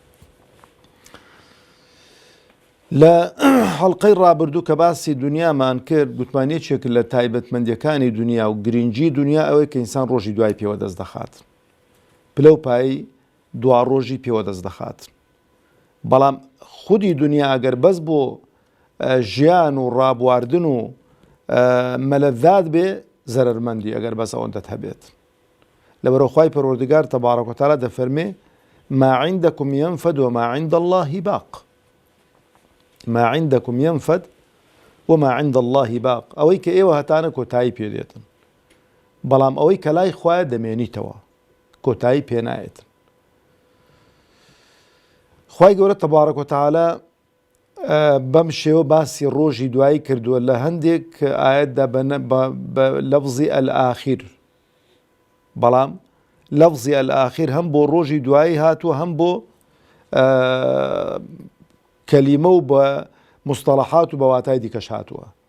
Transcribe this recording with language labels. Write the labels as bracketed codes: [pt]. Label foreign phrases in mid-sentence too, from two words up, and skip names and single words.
[ckb] لە حەڵقەی ڕابردوو کە باسی دنیامان کرد، گوتمانیەکێک لە تایبەتمەندیەکانی دنیا و گرنگی دنیا ئەوەیە کە ئینسان ڕۆژی دوای پێوە دەست دەخات، پلە و پایی دوا ڕۆژی پێوە دەست دەخات. بەڵام خودی دنیا ئەگەر بەس بۆ ژیان و ڕابواردن و مەلەذات بێ، زەرەرمەندی ئەگەر بەس ئەوەندەت هەبێت. لەبەرەوە خوای پەروەردگار [ar] تەبارەک و تەعالا [ckb] دەفەرمێ [ar] ما عندكم ينفد وما عند الله باق. ما عندكم ينفد وما عند الله باق. [ckb] ئەوەی کە ئێوە هەتانە کۆتایی پێ دێتن، بەڵام ئەوەی کە لای خوایە دەمێنیتەوە، کۆتایی پێ نایێتن. خوای گەورە [ar] تەبارەک و تەعالا [ckb] بەم شێوە باسی ڕۆژی دوایی کردووە لە هەندێک ئایەتدا بە لەفزی ئەلئاخیر، بەڵام لەفزی ئەلئاخیر هەم بۆ ڕۆژی دوایی هاتووە، هەم بۆ کەلیمە و بە مستەڵەحات و بەواتای دیکەش هاتووە.